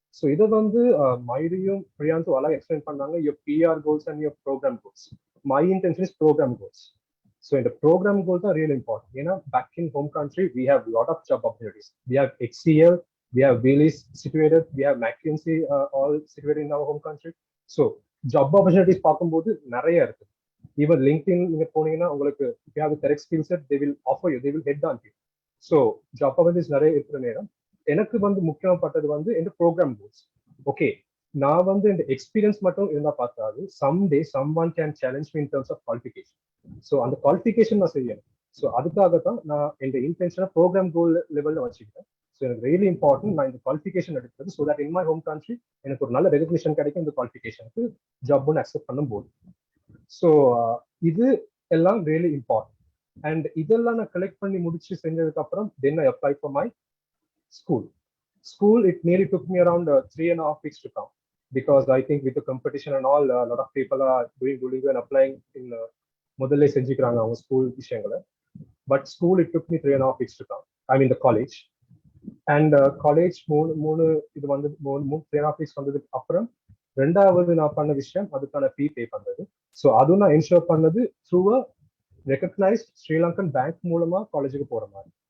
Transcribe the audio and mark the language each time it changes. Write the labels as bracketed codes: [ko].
[ta] So இதை வந்து மயூரியும் பிரியாந்தும் அழகாக எக்ஸ்பிளைன் பண்ணாங்க. [en] your PR goals and your program goals. My intention is program goals. So in the program goals are really important. Back in home country, we have a lot of job opportunities. We have HCL, we have Willis situated, we have McKinsey all situated in our home country. So job opportunities [ta] பார்க்கும்போது நிறைய இருக்கு. [en] Even LinkedIn [ta] நீங்க போனீங்கன்னா உங்களுக்கு [en] if you have the correct skill set, they will offer you, they will head on you. [ta] So job opportunities நிறைய இருக்கிற நேரம் எனக்கு வந்து முக்கியமானது வந்து இந்த ப்ரோக்ராம் கோல்ஸ். ஓகே, நான் வந்து இந்த எக்ஸ்பீரியன்ஸ் மட்டும் இருந்தா பார்த்தாது, [en] someday someone can challenge me in terms of qualification. [ta] So அந்த குவாலிஃபிகேஷன் நான் செய்யணும். ஸோ அதுக்காக தான் நான் இந்த இன்டென்ஷனை ப்ரோக்ராம் கோல் லெவலில் வச்சுக்கிட்டேன். ஸோ எனக்கு ரியலி இம்பார்ட்டன்ட் நான் இந்த குவாலிஃபிகேஷன் எடுக்கிறது. So that in my home country எனக்கு ஒரு நல்ல ரெகக்னிஷன் கிடைக்கும் இந்த குவாலிஃபிகேஷனுக்கு ஜாப் ஒன்று அக்செப்ட் பண்ணும் போது. ஸோ இது எல்லாம் ரியலி இம்பார்ட்டன்ட். அண்ட் இதெல்லாம் நான் கலெக்ட் பண்ணி முடிச்சு செஞ்சதுக்கு அப்புறம் [en] Then I apply for my school. It nearly took me around 3.5 weeks to come, because I think with the competition and all, a lot of people are doing Duolingo and applying in [ta] முதல்ல செஞ்சுக்கிறாங்க அவங்க school விஷயங்களை. [en] But school it took me 3.5 weeks to come. I mean the college. [ta] And college மூணு இது வந்து 3.5 weeks வந்ததுக்கு அப்புறம் ரெண்டாவது நான் பண்ண விஷயம் அதுக்கான ஃபீ பே பண்றது. ஸோ அதுவும் நான் என்ஷூர் பண்ணது through a recognised Sri Lankan bank மூலமா காலேஜுக்கு போற மாதிரி.